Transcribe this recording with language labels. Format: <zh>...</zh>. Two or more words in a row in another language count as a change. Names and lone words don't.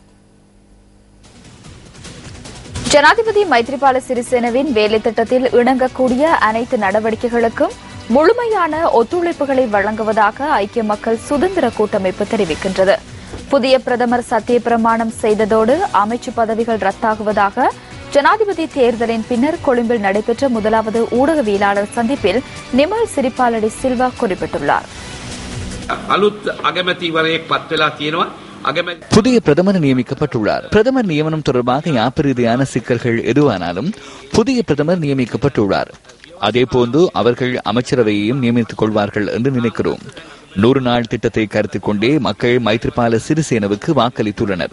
<ta>ஜனாதிபதி மைத்ரிபால சிறிசேனவின் வேலை திட்டத்தில் இணங்கக்கூடிய அனைத்து நடவடிக்கைகளுக்கும் முழுமையான ஒத்துழைப்புகளை வழங்குவதாக ஐக்கிய மக்கள் சுதந்திர கூட்டமைப்பு தெரிவிக்கின்றது. புதிய பிரதமர் சத்திய பிரமாணம் செய்ததோடு அமைச்சு பதவிகள் ரத்தாகுவதாக ஜனாதிபதி தேர்தலின் பின்னர் கொழும்பில் நடைபெற்ற முதலாவது ஊடகவியலாளர் சந்திப்பில் நிமல் சிறிபாலடி சில்வா குறிப்பிட்டுள்ளார்.</ta> <si>අලුත් අගමැතිවරයෙක් පත් වෙලා තියෙනවා. අගමැති</si> <ta>புதிய பிரதமர் நியமிக்கப்பட்டுள்ளார். பிரதமர் நியமனம் தொடர்பாக யாப்பு ரீதியான சிக்கல்கள் எதுவானாலும் புதிய பிரதமர் நியமிக்கப்பட்டுள்ளார். அதேபோன்று அவர்கள் அமைச்சரவையையும் நியமித்துக் கொள்வார்கள் என்று நினைக்கிறோம். 100 நாள் திட்டத்தை கருத்தில் கொண்டே மக்கள் மைத்ரிபால சிறிசேனவுக்கு வாக்களித்துள்ளனர்.</ta>